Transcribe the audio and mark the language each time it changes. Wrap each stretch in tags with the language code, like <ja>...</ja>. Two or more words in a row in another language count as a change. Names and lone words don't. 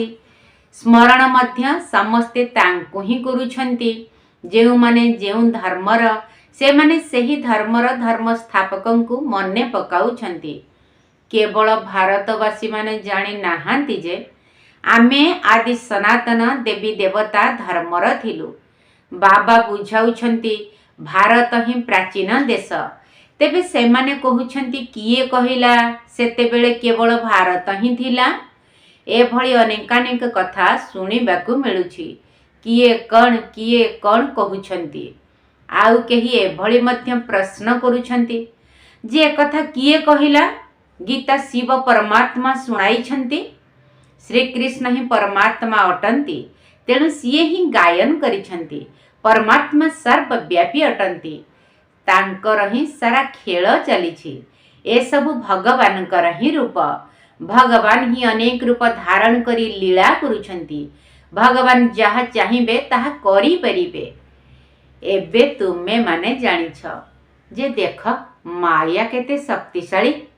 <or>ସ୍ମରଣ ମଧ୍ୟ ସମସ୍ତେ ତାଙ୍କୁ ହି କରୁଛନ୍ତି। ଯେଉଁ ମାନେ ଯେଉଁ ଧର୍ମର ସେ ମାନେ ସହି ଧର୍ମର ଧର୍ମ ସ୍ଥାପକଙ୍କୁ ମନେ ପକାଉଛନ୍ତି। କେବଳ ଭାରତବାସୀ ମାନେ ଜାଣି ନାହାନ୍ତି ଯେ ଆମେ ଆଦି ସନାତନ ଦେବୀ ଦେବତା ଧର୍ମର ଥିଲୁ। ବାବା ବୁଝାଉଛନ୍ତି ଭାରତ ହି ପ୍ରାଚୀନ ଦେଶ। ତେବେ ସେମାନେ କହଉଛନ୍ତି କିଏ କହିଲା ସେତେବେଳେ କେବଳ ଭାରତ ହି ଥିଲା। ଏଭଳି ଅନେକାନେକ କଥା ଶୁଣିବାକୁ ମିଳୁଛି। କିଏ କଣ କହଉଛନ୍ତି। ଆଉ କେହି ଏଭଳି ମଧ୍ୟ ପ୍ରଶ୍ନ କରୁଛନ୍ତି ଯେ ଏକଥା କିଏ କହିଲା। ଗୀତା ଶିବ ପରମାତ୍ମା ଶୁଣାଇଛନ୍ତି। ଶ୍ରୀକୃଷ୍ଣ ହି ପରମାତ୍ମା ଅଟନ୍ତି, ତେଣୁ ସିଏ ହି ଗାୟନ କରିଛନ୍ତି। ପରମାତ୍ମା ସର୍ବବ୍ୟାପୀ ଅଟନ୍ତି, ତାଙ୍କର ହି ସାରା ଖେଳ ଚାଲିଛି। ଏ ସବୁ ଭଗବାନକର ହି ରୂପ। ଭଗବାନ ହି ଅନେକ ରୂପ ଧାରଣ କରି ଲୀଳା କରୁଛନ୍ତି। ଭଗବାନ ଯାହା ଚାହିଁବେ ତାହା କରି ପାରିବେ। ଏବେ ତୁମେ ମାନେ ଜାଣିଛ ଯେ ଦେଖ ମାୟା କେତେ ଶକ୍ତିଶାଳୀ।</or>